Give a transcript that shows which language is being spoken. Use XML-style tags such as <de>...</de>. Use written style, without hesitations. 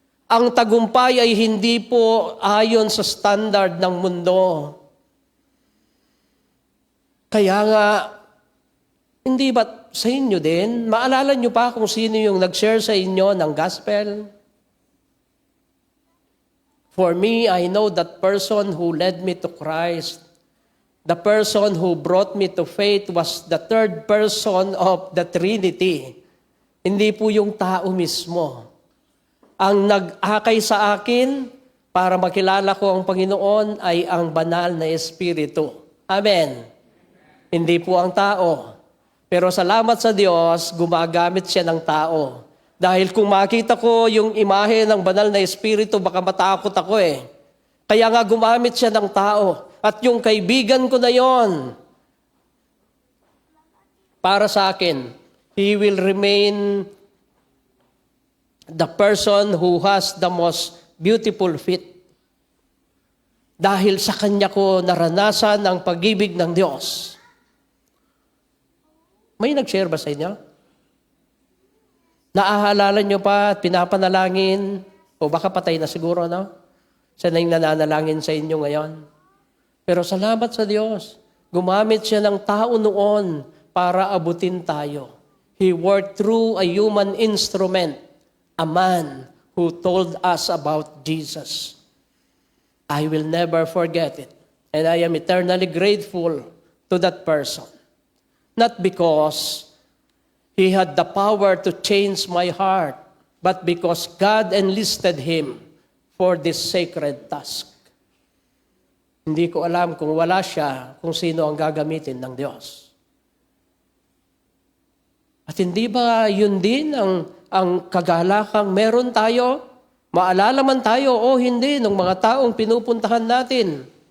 <tl>Ang tagumpay ay hindi po ayon sa standard ng mundo. Kaya nga, hindi ba sa inyo din, maalala nyo pa kung sino yung nag-share sa inyo ng gospel?</tl> <en>For me, I know that person who led me to Christ. The person who brought me to faith was the third person of the Trinity.</en> <tl>Hindi po yung tao mismo. Ang nag-akay sa akin para makilala ko ang Panginoon ay ang banal na Espiritu. Amen. Hindi po ang tao. Pero salamat sa Diyos, gumagamit siya ng tao. Dahil kung makita ko yung imahe ng banal na Espiritu, baka matakot ako eh. Kaya nga gumamit siya ng tao. At yung kaibigan ko na yon, para sa akin,</tl> <en>he will remain the person who has the most beautiful feet.</en> <tl>Dahil sa kanya ko naranasan ang pag-ibig ng Diyos. May nag-share ba sa inyo? Naaalala nyo pa at pinapanalangin, o baka patay na siguro, no? Siya na yung nananalangin sa inyo ngayon. Pero salamat sa Diyos. Gumamit siya ng tao noon para abutin tayo.</tl> <en>He worked through a human instrument, a man who told us about Jesus. I will never forget it. And I am eternally grateful to that person. Not because he had the power to change my heart, but because God enlisted him for this sacred task.</en> <tl>Hindi ko alam kung wala siya, kung sino ang gagamitin ng Diyos. At hindi ba yun din ang kagalakang meron tayo? Maalala man tayo o hindi ng mga taong pinupuntahan natin.</tl>